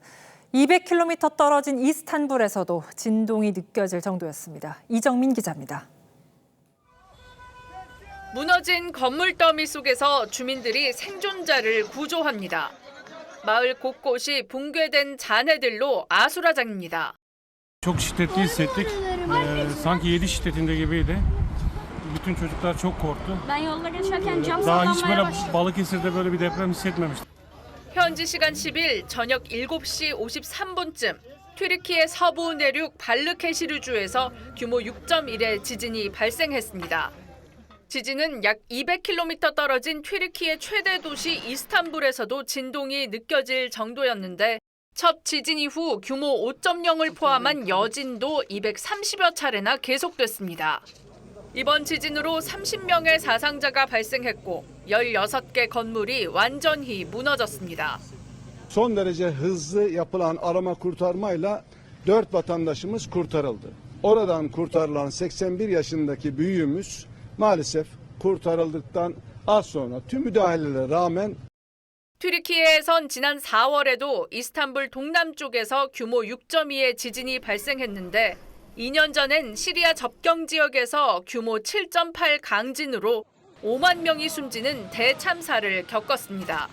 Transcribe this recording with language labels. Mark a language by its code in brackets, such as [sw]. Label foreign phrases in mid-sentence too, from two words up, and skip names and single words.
[ko] 200km 떨어진 이스탄불에서도 진동이 느껴질 정도였습니다. 이정민 기자입니다. 무너진 건물 더미 속에서 주민들이 생존자를 구조합니다. 마을 곳곳이 붕괴된 잔해들로 아수라장입니다. [tr] Çok şiddetli hissettik. Sanki 7 şiddetinde gibiydi. Bütün çocuklar çok korktu. Daha hiç böyle Balıkesir'de böyle bir deprem hissetmemiştim. [ko] 현지 시간 10일 저녁 7시 53분쯤 튀르키예 서부 내륙 발르케시르주에서 규모 6.1의 지진이 발생했습니다. 지진은 약 200km 떨어진 튀르키예 최대 도시 이스탄불에서도 진동이 느껴질 정도였는데 첫 지진 이후 규모 5.0을 포함한 여진도 230여 차례나 계속됐습니다. 이번 지진으로 30명의 사상자가 발생했고 16개 건물이 완전히 무너졌습니다. [tr] Son derece hızlı yapılan arama kurtarmayla 4 vatandaşımız kurtarıldı. Oradan kurtarılan 81 yaşındaki büyüğümüz maalesef kurtarıldıktan az sonra tüm müdahalelere rağmen [ko] 튀르키예에선 지난 4월에도 이스탄불 동남쪽에서 규모 6.2의 지진이 발생했는데 2년 전엔 시리아 접경 지역에서 규모 7.8 강진으로 5만 명이 숨지는 대참사를 겪었습니다.